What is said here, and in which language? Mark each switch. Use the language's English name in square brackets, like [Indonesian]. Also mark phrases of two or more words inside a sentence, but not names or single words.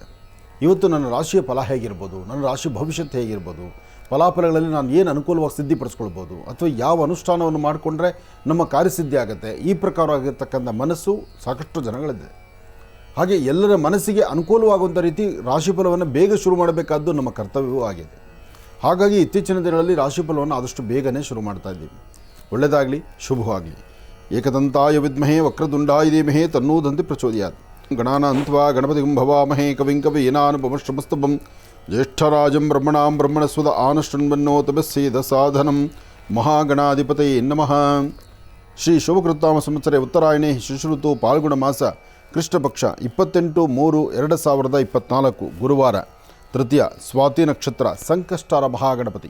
[Kannada] ಇವತ್ತು ನನ್ನ ರಾಶಿಯ ಫಲ ಹೇಗಿರ್ಬೋದು, ನನ್ನ ರಾಶಿ ಭವಿಷ್ಯತ್ತು ಹೇಗಿರ್ಬೋದು, ಫಲಾಫಲಗಳಲ್ಲಿ ನಾನು ಏನು ಅನುಕೂಲವಾಗಿ ಸಿದ್ಧಿಪಡಿಸ್ಕೊಳ್ಬೋದು, ಅಥವಾ ಯಾವ ಅನುಷ್ಠಾನವನ್ನು ಮಾಡಿಕೊಂಡ್ರೆ ನಮ್ಮ ಕಾರ್ಯಸಿದ್ಧಿ ಆಗುತ್ತೆ, ಈ ಪ್ರಕಾರವಾಗಿರ್ತಕ್ಕಂಥ ಮನಸ್ಸು ಸಾಕಷ್ಟು ಜನಗಳಿದೆ. ಹಾಗೆ ಎಲ್ಲರ ಮನಸ್ಸಿಗೆ ಅನುಕೂಲವಾಗುವಂಥ ರೀತಿ ರಾಶಿಫಲವನ್ನು ಬೇಗ ಶುರು ಮಾಡಬೇಕಾದ್ದು ನಮ್ಮ ಕರ್ತವ್ಯವೂ ಆಗಿದೆ. ಹಾಗಾಗಿ ಇತ್ತೀಚಿನ ದಿನಗಳಲ್ಲಿ ರಾಶಿಫಲವನ್ನು ಆದಷ್ಟು ಬೇಗನೆ ಶುರು ಮಾಡ್ತಾ ಇದ್ದೀವಿ. ಒಳ್ಳೆಯದಾಗಲಿ, ಶುಭವಾಗಲಿ. [Sanskrit] ಏಕದಂತಾಯ ವಿದ್ಮಹೇ ವಕ್ರತುಂಡಾಯ ಧೀಮಹಿ ತನ್ನೋ ದಂತಿ ಪ್ರಚೋದಯಾತ್. ಗಣಾನಾನ್ತ್ವಾ ಗಣಪತಿಂ ಭವಾಮಹೇ ಕವಿಂ ಕವೀನಾನುಪಮಶ್ರಮಸ್ತಭಂ ಜ್ಯೇಷ್ಠರಾಜಂ ಬ್ರಹ್ಮಣಾಂ ಬ್ರಹ್ಮಣಸ್ವದ ಆನಷ್ಟನ್ವನ್ನೋತಮಸ್ಸೇದ ಸಾಧನಂ ಮಹಾಗಣಾಧಿಪತಯೇ ನಮಃ. ಶ್ರೀ ಶುಭಕೃತ್ತಾಮ ಸಂವತ್ಸರೆ ಉತ್ತರಾಯಣೆ ಶಿಶುಋತು ಪಾಲ್ಗುಣ ಮಾಸ ಕೃಷ್ಣಪಕ್ಷ 28/3/2024 ಗುರುವಾರ, ತೃತೀಯ ಸ್ವಾತಿ ನಕ್ಷತ್ರ, ಸಂಕಷ್ಟರ ಮಹಾಗಣಪತಿ.